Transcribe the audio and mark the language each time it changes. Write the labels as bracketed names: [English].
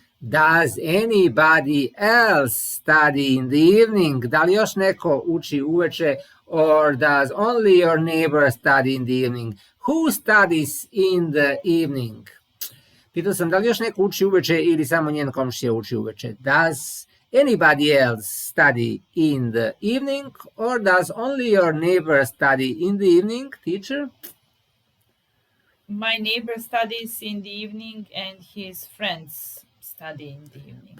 [English] Does anybody else study in the evening? [Serbian] Da li još neko uči uveče? [English] Or does only your neighbor study in the evening? Who studies in the evening? [Serbian] Pitao sam da li još neko uči uveče ili samo njen komšija uči uveče. [English] Does anybody else study in the evening? Or does only your neighbor study in the evening, teacher? My neighbor studies in the evening and his friends study in the evening.